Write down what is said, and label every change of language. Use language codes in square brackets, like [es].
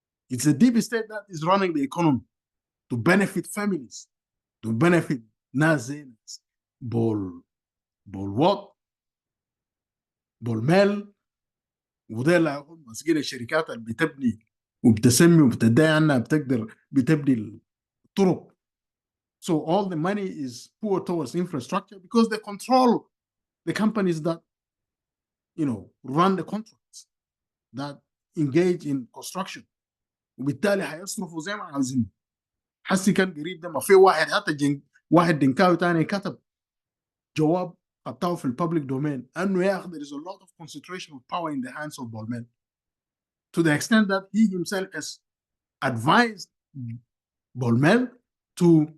[en] It's a deep state that is running the economy to benefit [ar] families, to benefit ناس زي ناس بول وات، بول ميل، وده اللي ماسكين الشركات اللي بتبني وبتسمي وبتدعي عنها بتبني الطرق. [en] So all the money is poured towards infrastructure because they control the companies that run the contracts that engage in construction. [ar] وبالتالي هيصرفوا زي ما عاوزين. حسي كان قريب ده ما في واحد حتى واحد دنكاوي تاني كتب جواب خدتها في الببليك دومين انه يا اخي [en] there is a lot of concentration of power in the hands of Bolmel to the extent that he himself has advised Bolmel to